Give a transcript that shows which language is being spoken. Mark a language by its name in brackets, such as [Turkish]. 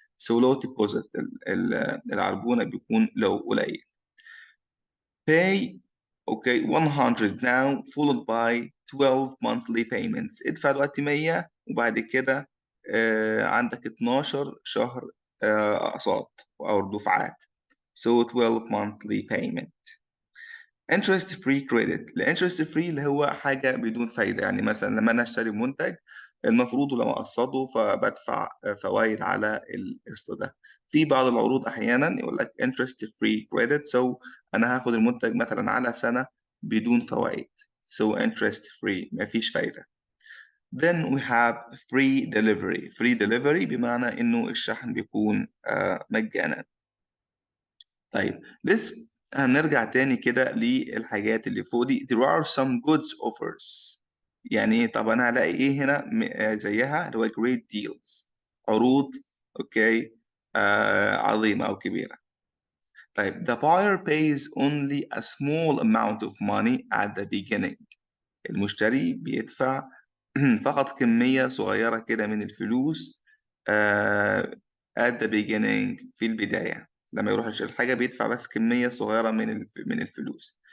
[English] so low deposit، [Arabic] العربونة بيكون [English] low، قليل. pay 100 now followed by 12 monthly payments. [Arabic] ادفع دلوقتي 100 وبعد كده عندك 12 شهر أقساط أو دفعات. [English] so 12 monthly payment. interest free credit، [Arabic] الانترست فري اللي هو حاجة بدون فايدة، يعني مثلا لما أنا أشتري منتج المفروض لما أقسطه فبدفع فوائد على القسط ده. في بعض العروض أحيانا يقول لك [English] interest free credit، [Arabic] so أنا هاخد المنتج مثلا على سنة بدون فوائد، so interest free مفيش فايدة. [English] then we have free delivery [Arabic] بمعنى إنه الشحن بيكون مجانا. طيب هنرجع تاني كده للحاجات اللي فوق دي. [English] there are some goods offers، [Arabic] يعني طب أنا هلاقي إيه هنا زيها اللي هو [English] great deals، [Arabic] عروض أوكي عظيمة أو كبيرة. [English] طيب the buyer pays only a small amount of money at the beginning، [Arabic] المشتري بيدفع فقط كمية صغيرة كده من الفلوس [English] at the beginning، [Arabic] في البداية. لما يروح يشتري الحاجة بيدفع بس كمية صغيرة من الفلوس.